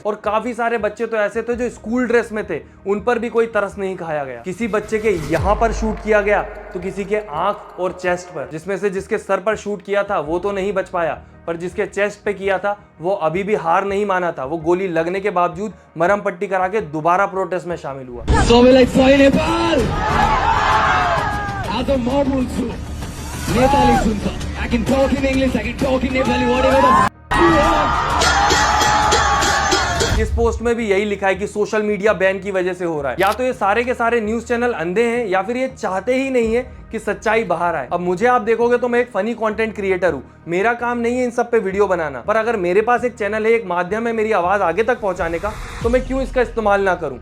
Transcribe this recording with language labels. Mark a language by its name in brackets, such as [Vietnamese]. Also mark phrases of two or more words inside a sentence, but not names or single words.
[Hindi] और काफी सारे बच्चे तो ऐसे थे जो स्कूल ड्रेस में थे, उन पर भी कोई तरस नहीं खाया गया। किसी बच्चे के यहाँ पर शूट किया गया तो किसी के आंख और चेस्ट पर, जिसमें से जिसके सर पर शूट किया था वो तो नहीं बच पाया, पर जिसके चेस्ट पे किया था वो अभी भी हार नहीं माना था। वो गोली लगने के बावजूद मरहम पट्टी करा के दोबारा प्रोटेस्ट में शामिल हुआ। [Nepali] नेपाल आज म बोल्छु नेपाली सुन्छ, [English] I can talk in English, I can talk in Nepali, whatever [Hindi] इस पोस्ट में भी यही लिखा है कि सोशल मीडिया बैन की वजह से हो रहा है। या तो ये सारे के सारे न्यूज चैनल अंधे हैं या फिर ये चाहते ही नहीं है कि सच्चाई बाहर आए। अब मुझे आप देखोगे तो मैं एक [English] funny content creator [Hindi] हूँ, मेरा काम नहीं है इन सब पे वीडियो बनाना, पर अगर मेरे पास एक चैनल है, एक माध्यम है मेरी आवाज आगे तक पहुंचाने का, तो मैं क्यों इसका इस्तेमाल ना करूं।